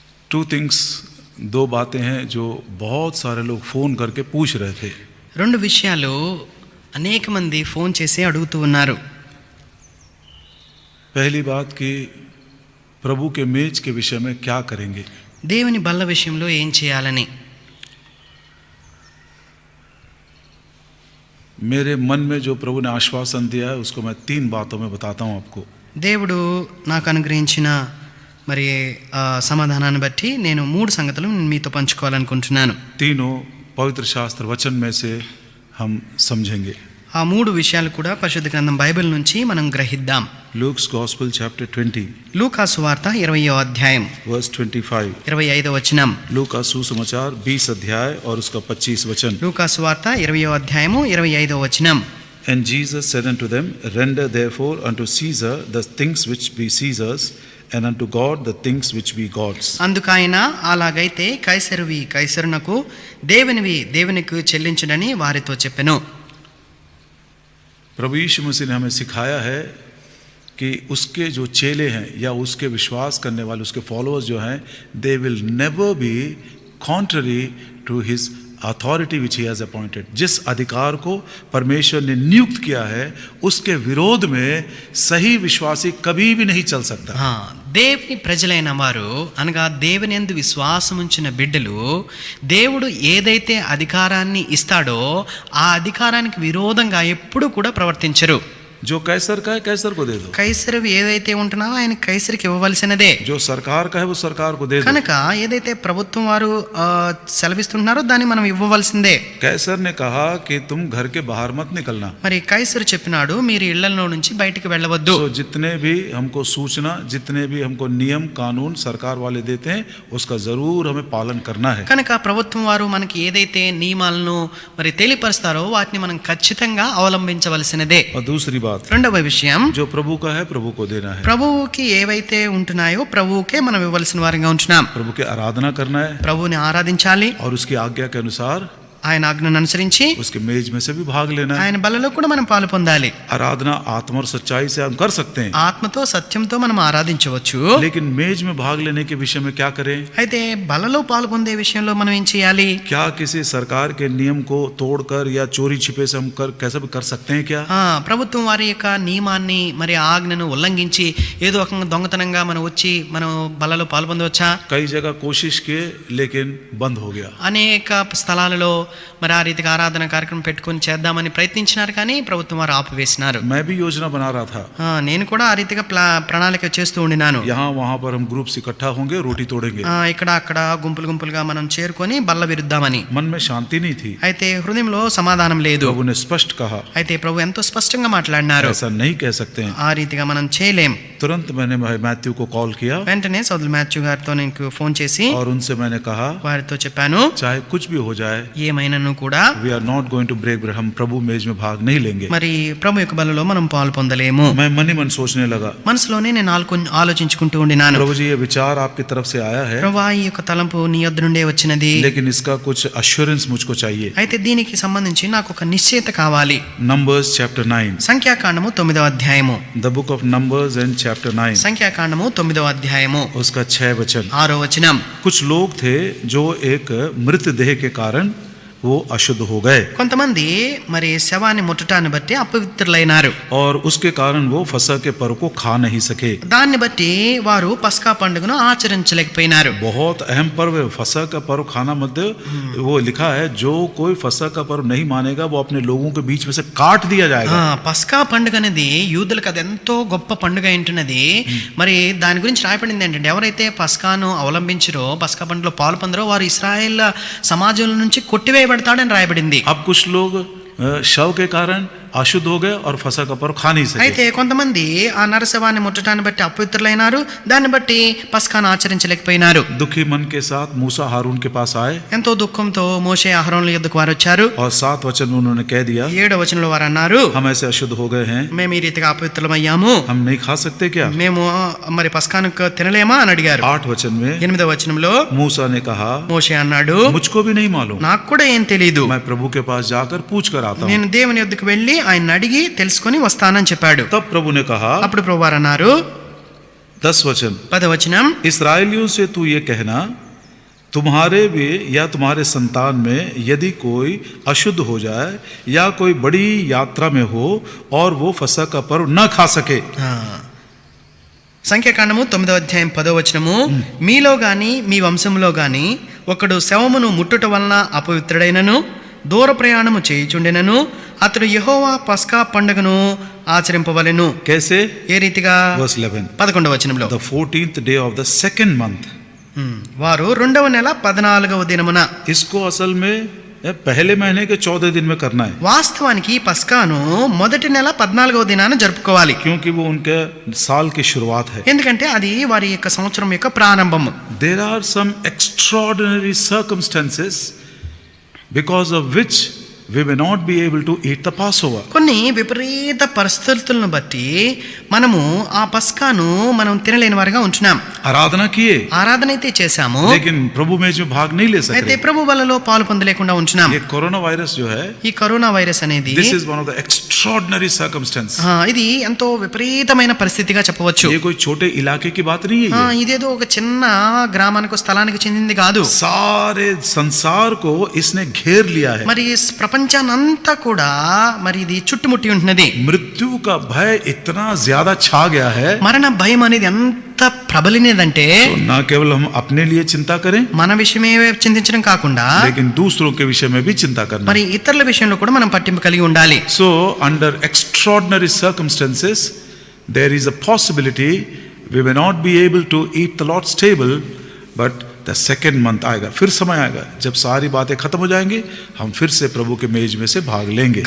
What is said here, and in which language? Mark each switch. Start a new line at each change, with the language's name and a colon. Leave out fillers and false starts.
English: two things,
Hindi: दो बातें हैं जो बहुत सारे लोग फोन करके पूछ रहे थे.
Telugu: రెండు విషయాలు అనేక మంది ఫోన్ చేసి అడుగుతూ ఉన్నారు.
Hindi: पहली बात कि प्रभु के मेज के विषय में क्या करेंगे.
Telugu: దేవుని బల్ల విషయంలో ఏం చేయాలని.
Hindi: मेरे मन में जो प्रभु ने आश्वासन दिया है उसको मैं 3 बातों में बताता हूँ आपको.
Telugu: దేవుడు నాకు అనుగ్రహించిన మరి సమాధానాన్ని బట్టి నేను 3 సంగతులు మీతో పంచుకోవాలనుకుంటున్నాను.
Hindi: तीनों पवित्र शास्त्र वचन में से हम समझेंगे.
Telugu: ఆ 3 విషయాలు కూడా పరిశుద్ధ గ్రంథం బైబిల్ నుంచి మనం గ్రహిద్దాం.
English: Luke's Gospel chapter 20
Telugu: లూకా సువార్త 20వ అధ్యాయం
English: verse 25.
Telugu: 25వ వచనం.
Hindi: लूका सुसमाचार 20 अध्याय और उसका 25 वचन.
Telugu: లూకా సువార్త 20వ అధ్యాయము 25వ వచనం.
English: And Jesus said unto them, Render therefore unto Caesar the things which be Caesar's, and unto God the things which be God's.
Telugu: అందుకైన అలాగైతే కైసరువి కైసరునకు, దేవునివి దేవునికి చెల్లించుడని వారితో చెప్పెను.
Hindi: प्रभु यीशु मसीह ने हमें सिखाया है कि उसके जो चेले हैं या उसके विश्वास करने वाले उसके फॉलोअर्स जो हैं,
English: They will never be contrary to his authority which he has appointed.
Hindi: जिस अधिकार को परमेश्वर ने नियुक्त किया है उसके विरोध में सही विश्वासी कभी भी नहीं चल सकता.
Telugu: దేవుని ప్రజలైన వారు అనగా దేవుని యందు విశ్వాసం ఉంచిన బిడ్డలు దేవుడు ఏదైతే అధికారాన్ని ఇస్తాడో ఆ అధికారానికి విరోధంగా ఎప్పుడు కూడా ప్రవర్తించరు.
Hindi: जो कैसर का है कैसर को दे दो.
Telugu: కైసరువి ఏదైతే ఉంటున్నావో ఆయన కైసరికి ఇవ్వవలసినదే.
Hindi: जो सरकार का है वो सरकार को दे दो.
Telugu: కనుక ఏదైతే ప్రభుత్వం వారు సెలవిస్తున్నారో దాన్ని మనం ఇవ్వవలసిందే.
Hindi: कैसर ने कहा कि तुम घर के बाहर मत निकलना.
Telugu: మరి కైసరు చెప్పినాడు మీరు ఇళ్లలో నుంచి బయటికి వెళ్ళవద్దు.
Hindi: तो जितने भी हमको सूचना, जितने भी हमको नियम कानून सरकार वाले देते हैं उसका जरूर हमें पालन करना है.
Telugu: కనుక ప్రభుత్వం వారు మనకి ఏదైతే నియమాలను మరి తెలియపరుస్తారో వాటిని మనం ఖచ్చితంగా అవలంబించవలసినదే.
Hindi: और दूसरी बात,
Telugu: రెండవ విషయం,
Hindi: जो प्रभु का है प्रभु को देना है.
Telugu: ప్రభువుకి ఏవైతే ఉంటున్నాయో ప్రభువుకే మనం ఇవ్వాల్సిన వారిగా ఉంటున్నాం.
Hindi: प्रभु की आराधना करना है,
Telugu: ప్రభువుని ఆరాధించాలి,
Hindi: और उसकी आज्ञा के अनुसार
Telugu: ఆయన ఆజ్ఞను అనుసరించి
Hindi: उसके मेज में से भी भाग लेना है.
Telugu: ఆయన బలలో కూడా మనం పాలు పొందాలి.
Hindi: आराधना आत्मा और सच्चाई से हम कर सकते हैं,
Telugu: ఆత్మతో సత్యంతో మనం ఆరాధించవచ్చు.
Hindi: लेकिन मेज में भाग लेने के विषय में क्या करें.
Telugu: అయితే బలలో పాలు పొందే విషయంలో మనం ఏం చేయాలి.
Hindi: क्या किसी सरकार के नियम को तोड़कर या चोरी छिपे से हम कैसे भी कर सकते हैं क्या.
Telugu: ప్రభుత్వం వారి యొక్క నియమాన్ని మరి ఆజ్ఞను ఉల్లంఘించి ఏదో ఒక దొంగతనంగా మనం వచ్చి మనం బలలో పాలు పొందవచ్చా.
Hindi: कई जगह कोशिश किए लेकिन बंद हो गया.
Telugu: అనేక స్థలాలలో మరి ఆ రీతిగా ఆరాధన కార్యక్రమం పెట్టుకొని చేద్దామని ప్రయత్నించినారు కానీ ప్రభుత్వం వారు ఆపివేసినారు.
Hindi: मैं भी योजना बना रहा था,
Telugu: నేను కూడా ఆ రీతిగా ప్రణాళిక చేస్తూ ఉండినాను.
Hindi: यहाँ वहाँ पर हम ग्रुप्स इकट्ठा होंगे, रोटी तोड़ेंगे.
Telugu: ఇక్కడ అక్కడ గుంపులుగా మనం చేరుకొని బల్ల విరుద్దామని.
Hindi: मन में शांति नहीं थी.
Telugu: అయితే హృదయంలో సమాధానం లేదు.
Hindi: प्रभु ने स्पष्ट कहा.
Telugu: అయితే ప్రభు ఎంతో స్పష్టంగా మాట్లాడినారు.
Hindi: ऐसा नहीं कह सकते हैं.
Telugu: ఆ రీతిగా మనం చేయలేం.
Hindi: तुरंत मैंने मैथ्यू को कॉल किया,
Telugu: వెంటనే సోదరులు మాథ్యూ గారితో నేను ఫోన్ చేసి
Hindi: और उनसे मैंने कहा,
Telugu: వారితో చెప్పాను,
Hindi: चाहे कुछ भी हो जाए,
Telugu: ఏమైనాను కూడా
English: we are not going to break bread.
Hindi: हम प्रभु मेज में भाग नहीं लेंगे.
Telugu: మరి ప్రభు యొక్క బలలో మనం పాలు పొందలేము.
Hindi: मैं मन ही मन सोचने लगा.
Telugu: మనసులోనే నేను ఆలోచించుకుంటూ ఉండినాను.
Hindi: प्रभु जी, ये विचार आपकी तरफ से आया है,
Telugu: ప్రభువా ఈ యొక్క తలంపు నీ యొద్ద నుండే వచ్చినది,
Hindi: लेकिन इसका कुछ अश्योरेंस मुझको चाहिए.
Telugu: అయితే దీనికి సంబంధించి నాకు ఒక నిశ్చయత కావాలి.
English: Numbers chapter 9.
Telugu: సంఖ్యాకాండము 9వ అధ్యాయము.
English: The book of Numbers and chapter 9.
Telugu: సంఖ్యాకాండము 9వ అధ్యాయము
Hindi: उसका 6 वचन.
Telugu: 6వ వచనం.
Hindi: कुछ लोग थे जो एक मृतदेह के कारण वो अशुद्ध हो गए,
Telugu: కొంతమంది మరి శవాన్ని ముట్టడాన్ని బట్టి అపవిత్రులైనారు.
Hindi: और उसके कारण वो फसह के पर्व को खा नहीं सके.
Telugu: దాన్ని బట్టి వారు పస్కా పండుగను ఆచరించలేకపోయినారు.
Hindi: बहुत अहम पर्व है फसह का पर्व खाना मत. वो लिखा है, जो कोई फसह का पर्व नहीं मानेगा वो अपने लोगों के बीच में से काट दिया जाएगा.
Telugu: పస్కా పండుగ అనేది యూదులకు అది ఎంతో గొప్ప పండుగ ఏంటున్నది. మరి దాని గురించి రాయబడింది ఏంటంటే ఎవరైతే పస్కాను అవలంబించరో, పస్కా పండుగలో పాలు పొందరో వారు ఇశ్రాయేల్ సమాజం నుంచి కొట్టివేయబడతాడని రాయబడింది.
Hindi: अब कुछ लोग शव के कारण अशुद्ध हो गए और फसह का पर्व खा नहीं सके.
Telugu: అయితే కొంతమంది ఆ నరశవాన్ని ముట్టడాన్ని బట్టి అపవిత్రులైనారు, దాన్ని బట్టి పస్కాను ఆచరించలేకపోయినారు.
Hindi: दुखी मन के साथ मूसा हारून के पास आए,
Telugu: ఎంతో దుఃఖంతో మోషే అహరోనుల యొద్దకు వారు వచ్చారు.
Hindi: और 7 वचन में उन्होंने कह दिया,
Telugu: 7వ వచనంలో వారు అన్నారు,
Hindi: हम ऐसे अशुद्ध हो गए हैं,
Telugu: మేము ఈ రీతిగా అపవిత్రులమయ్యాము,
Hindi: हम नहीं खा सकते क्या.
Telugu: మేము మరి పస్కాను తినలేమా అని అడిగారు.
Hindi: 8 वचन में
Telugu: 8వ వచనంలో
Hindi: मूसा ने कहा,
Telugu: మోషే అన్నాడు,
Hindi: मुझको भी नहीं मालूम,
Telugu: నాకు కూడా ఏం తెలియదు,
Hindi: मैं प्रभु के पास जाकर पूछ कर आता हूँ.
Telugu: నేను దేవుని యొద్దకు వెళ్ళి ఆయన అడిగి తెలుసుకొని వస్తానని చెప్పాడు.
Hindi: तब प्रभु ने कहा,
Telugu: అప్పుడు ప్రభువారు అన్నారు,
Hindi: 10 वचन,
Telugu: 10వ వచనం,
Hindi: इसराइलियों से तू ये कहना, तुम्हारे भी या तुम्हारे संतान में यदि कोई अशुद्ध हो जाए या कोई बड़ी यात्रा में हो और वो फसह का पर्व न खा सके।
Telugu: సంఖ్యాకాండము 9వ అధ్యాయం 10వ వచనము, మీలో గాని మీ వంశములో గాని ఒకడు శవమును ముట్టుట వలన అపవిత్రుడైనను దూర ప్రయాణము చేయుచుండెనను అతడు యెహోవా పస్కా పండుగను ఆచరింపవలెను.
Hindi: कैसे?
Telugu: ఏ రీతిగా?
English: Verse 11,
Telugu: 11వ వచనంలో,
English: the 14th day of the second month.
Telugu: వారు 2వ నెల 14వ దినమున.
Hindi: इसको असल में पहले महीने के 14 दिन में करना है,
Telugu: వాస్తవానికి పస్కాను మొదటి నెల 14వ దినాన జరుపుకోవాలి.
Hindi: क्योंकि वो उनके साल की शुरुआत है.
Telugu: ఎందుకంటే అది వారి యొక్క సంవత్సరం యొక్క ప్రారంభము.
English: There are some extraordinary circumstances because of which we may not be able to eat the Passover.
Telugu: కొన్ని విపరీత పరిస్థితులను బట్టి మనము ఆ పస్కాను మనం తినలేని వారిగా ఉంటున్నాం.
Hindi: आराधना किए,
Telugu: ఆరాధన అయితే చేశాము,
Hindi: लेकिन प्रभु मेज में भाग नहीं ले
Telugu: అయితే
Hindi: सकते.
Telugu: ప్రభు బలలో పాలు పొందలేకుండా ఉంటున్నాం.
Hindi: ये कोरोना वायरस जो है,
Telugu: ఈ కరోనా వైరస్ అనేది
English: this is one of the extraordinary circumstances.
Telugu: ఇది ఎంతో విపరీతమైన పరిస్థితిగా చెప్పవచ్చు.
Hindi: ये कोई छोटे इलाके की बात नहीं है.
Telugu: ఇదేదో ఒక చిన్న గ్రామానికి స్థలానికి చెందింది కాదు.
Hindi: सारे संसार को इसने घेर लिया है.
Telugu: మరి ప్రపంచానంతా కూడా మరి ఇది చుట్టుముట్టి ఉంటున్నది.
Hindi: मृत्यु का भय इतना ज्यादा छा गया है,
Telugu: మరణ భయం అనేది ఎంత ప్రబలినదంటే
Hindi: तो ना केवल हम अपने लिए चिंता करें,
Telugu: మన విషయమే చింతించడం కాకుండా
Hindi: लेकिन दूसरों के विषय में भी चिंता करना.
Telugu: మరి ఇతరుల విషయంలో కూడా మనం పట్టింపు కలిగి ఉండాలి.
English: So under extraordinary circumstances there is a possibility we may not be able to eat the Lord's table, but the second month
Hindi: आएगा, फिर समय आएगा जब सारी बातें खत्म हो जाएंगी, हम फिर से प्रभु के मेज में से भाग लेंगे.